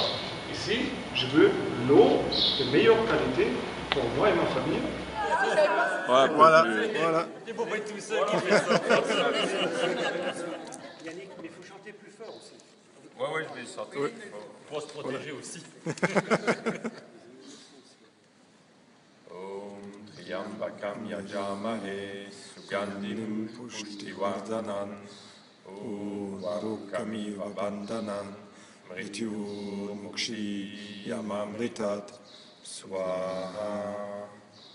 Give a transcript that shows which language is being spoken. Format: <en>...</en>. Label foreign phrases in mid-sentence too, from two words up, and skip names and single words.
<fr>Ici, je veux l'eau de meilleure qualité pour moi et ma famille. Ouais, voilà. Il ne faut pas être tout seul qui fait ça. Yannick, mais il faut chanter plus fort aussi. Ouais, je vais chanter. Ouais. Pour se protéger aussi.</fr> <sa>ॐ त्र्यम्बकं यजामहे सुगन्धिं पुष्टिवर्धनम् ॐ उर्वारुकमिव बन्धनान् मृत्योर् मुक्षीय मामृतात् स्वाहा.</sa>